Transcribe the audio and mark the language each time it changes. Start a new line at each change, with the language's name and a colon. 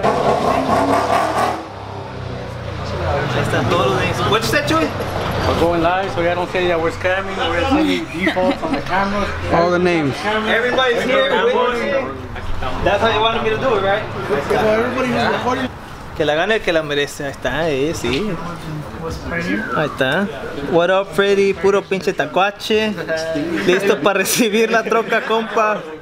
Spanish: Ahí están todos los
English: names. What you said, Chewy? We're going live, so y'all don't say that we're scamming or we're sending defaults on the cameras. All the names. Everybody's here witnessing. That's how you wanted me to do it, right?
Spanish: Que la gane el que la merece. Ahí está, sí. Ahí está.
English: What up, Freddy?
Spanish: Puro pinche tacuache. Listo para recibir la troca, compa.